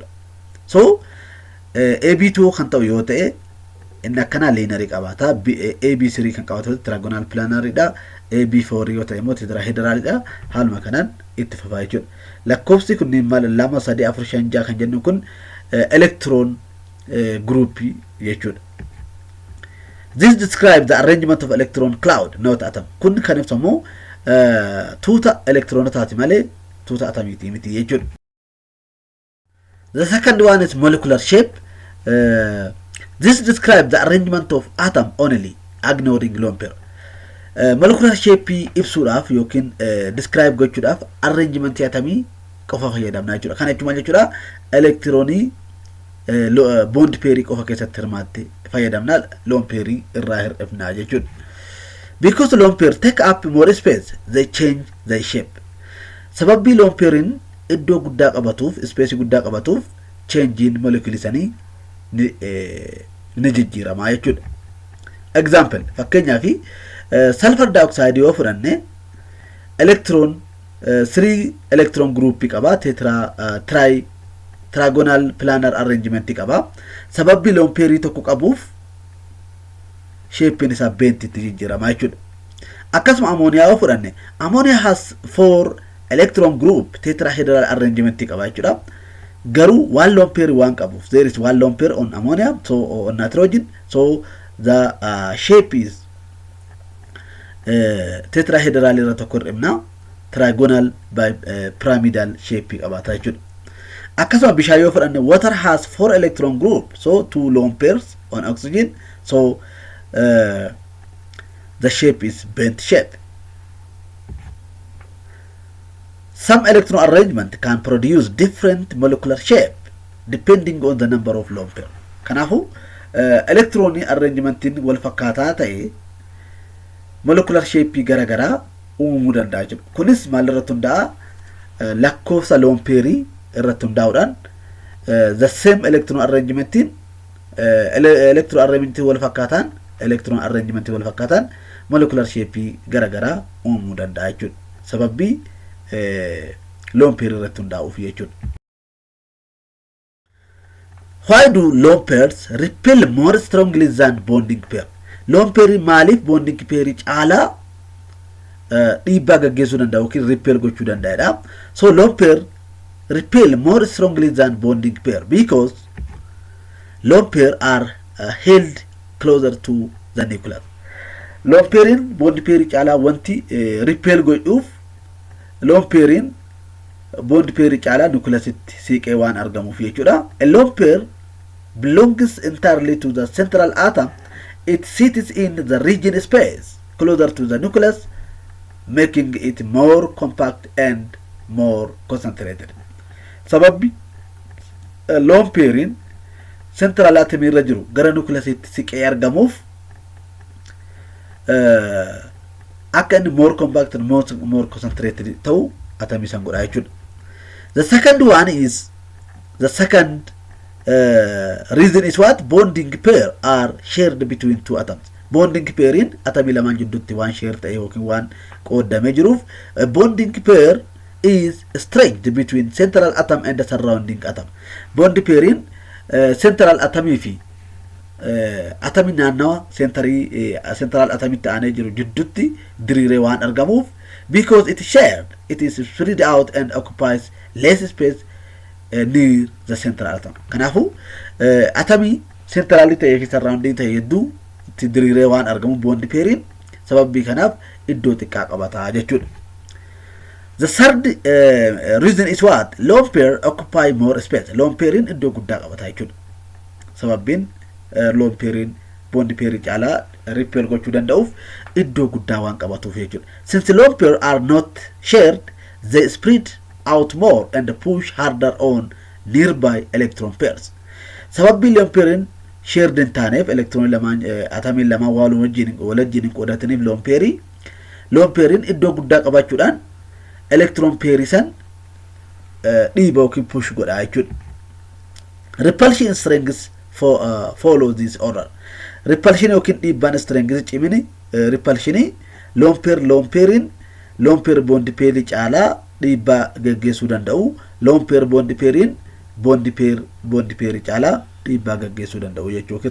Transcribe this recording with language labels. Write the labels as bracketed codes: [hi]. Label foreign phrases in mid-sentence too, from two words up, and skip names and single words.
[om] So AB2 kan ta'u yoo ta'e inni akkana linear qabaata. AB3 kan qabaatu trigonal planaridha. AB4 yoo ta'e immoo tetrahedralidha. Haaluma kanaan itti fufaa jechuudha. Lakkoofsi kunniin maal 2 3 4 5 6 kan jennu kun [en] electron group [om] jechuudha. [en] This describes the arrangement of electron cloud, not atom. [om] Kun kan ibsamu tuuta electronataati malee tuuta atomiti miti jechuudha. [en] The second one is molecular shape. This describes the arrangement of atom only, ignoring lone pair. Molecular shape [om] ibsuudhaaf yookiin describe gochuudhaaf arrangement atomii qofa fayyadamna jechuudha. Kana jechuun maal jechuudha? Electronii bond pairii qofa keessatti hirmaatte fayyadamna lone pairii irraa hir'ifna jechuudha. [en] Because lone pair take up more space, they change their shape. [om] Sababii lone pairin iddoo guddaa qabatuuf, space guddaa qabatuuf [en] change in molecule [om] isaanii ni jijjiirama jechuudha. Example fakkeenyaaf [en] sulfur dioxide [om] yoo fudhanne [en] electron 3 electron group [om] qaba [en] trigonal planar arrangement [om] qaba. Sababii lone pairii tokko qabuuf shape isaa bentitti jijjiirama jechuudha. Akkasuma ammonia yoo fudhanne [en] ammonia has 4 electron group tetrahedral arrangement [om] qaba jechuudha. [en] Garuu one lone pair [om] waan qabuuf [en] there is one lone pair on ammonia so on nitrogen so the shape is tetrahedral [om] irra tokko hir'ifna [en] trigonal pyramidal shape [om] qabaata jechuudha. Akkasuma bishaan yoo fudhanne [en] water has 4 electron group so 2 lone pairs on oxygen so the shape is bent shape. Some electron arrangement can produce different molecular shape depending on the number of lone pair. [om] Kanaafuu electron arrangementiin wal fakkaataa ta'e [en] molecular shape [om] garagaraa uumuu danda'a jechuudha. Kunis maal irratti hundaa'a? Lakkoofsa lone pairii irratti hundaa'uudhaan [en] the same electron [om] arrangementiin electron arrangementii wal fakkaataan electron arrangementii wal fakkaataan [en] molecular shape [om] garagaraa uumuu danda'a jechuudha. Sababii [en] lone pair [om] irratti hundaa'uuf jechuudha. [en] Why do lone pairs repel more strongly than bonding pair? Lone pair [om] maaliif [en] bonding pair [om] caalaa dhiibbaa gaggeessuu danda'a yookiin repel gochuu danda'edha. [en] So lone pair repel more strongly than bonding pair because lone pair are held closer to the nucleus. [om] Lone pairin [en] bonding pair [om] caalaa wanti repel godhuuf lone pairin [en] bond pair [om] caalaa nucleasitti siiqee waan argamuuf jechuudha. [en] A lone pair belongs entirely to the central atom. It sits in the region space closer to the nucleus, making it more compact and more concentrated. [om] Sababi lone pairin [en] central atom [om] irra jiru gara nucleasitti siiqee argamuuf akka inni [en] more compact and more concentrated [om] ta'u atomii san godha jechuudha. [en] The second one is the second reason is what? Bonding pair are shared between two atoms. Bonding pair [om] in atomii lamaan jidduutti waan share ta'e yookiin waan qoodamee jiruuf [en] bonding pair is stretched between central atom and the surrounding atom. Bonding pair [om] in central atomii fi atami naannawa central atamitti aanee jiru jidduutti diriiree waan argamuuf [en] because it is shared, it is spread out and occupies less space near the central atom. [om] Kanaafuu atamii centraalii ta'ee fi surrounding ta'e hedduu itti diriiree waan argamu bond pairiin sababii kanaaf iddoo xiqqaa qabata jechuudha. [en] The third reason is what? Lone pair occupy more space. [om] Lone pairin iddoo guddaa qabata jechuudha. Sababiin lone pairin bond pairii caalaa repel gochuu danda'uuf iddoo guddaa waan qabatuuf jechuudha. [en] Since lone pair are not shared, they spread out more and push harder on nearby electron pairs. [om] Sababii lone pairin shared hin taaneef electron lamaan atamiin lamaan wal wajjin qoodataniif lone pairin iddoo guddaa qabachuudhaan electron pair san dhiiba yookiin push godha jechuudha. [en] Repulsion strengths follow this order. [om] Repulsion yookiin dhiibbaan strengths cimini repulsion lone pairin [en] lone pair [om] bond pairii caalaa dhiibbaa gaggeessuu danda'u. [en] Lone pair [om] bond pairin bond pairii caalaa dhiibbaa gaggeessuu danda'u jechuudha.